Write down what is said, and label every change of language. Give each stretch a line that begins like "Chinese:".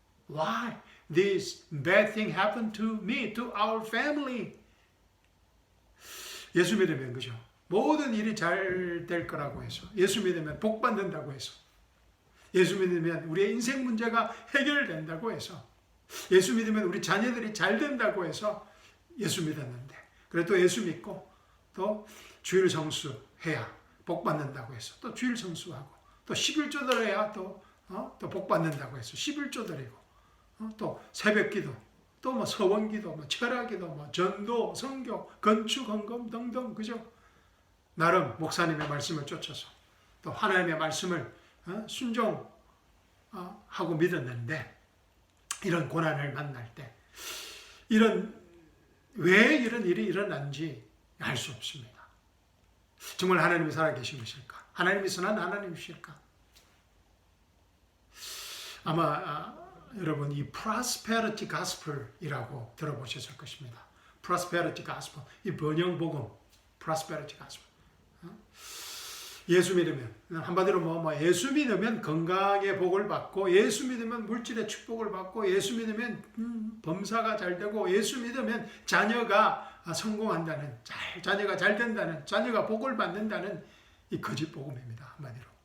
English: Why this bad thing happened to me, to our family?
Korean: 예수 믿으면 그죠? 모든 일이 잘 될 거라고 해서, 예수 믿으면 복 받는다고 해서, 예수 믿으면 우리의 인생 문제가 해결된다고 해서, 예수 믿으면 우리 자녀들이 잘 된다고 해서 예수 믿었는데, 그래 또 예수 믿고 또 주일 성수해야 복 받는다고 해서 또 주일 성수하고, 또 11조 드려야 또 복 받는다고 해서 11조 드리고, 또 새벽기도, 또 뭐 서원기도, 뭐 철학기도, 뭐 전도, 성교, 건축, 헌금 등등, 그죠? 나름 목사님의 말씀을 쫓아서 또 하나님의 말씀을 순종하고 믿었는데, 이런 고난을 만날 때 왜 이런 일이 일어난지 알 수 없습니다. 정말 하나님이 살아계신 것일까? 하나님이 선한 하나님이실까? 아마 여러분 이 prosperity gospel이라고 들어보셨을 것입니다. prosperity gospel, 이 번영복음, prosperity gospel. 예수 믿으면, 한마디로 예수 믿으면 건강의 복을 받고, 예수 믿으면 물질의 축복을 받고, 예수 믿으면 범사가 잘 되고, 예수 믿으면 자녀가 성공한다는, 자녀가 잘 된다는, 자녀가 복을 받는다는 이 거짓 복음입니다. 한마디로.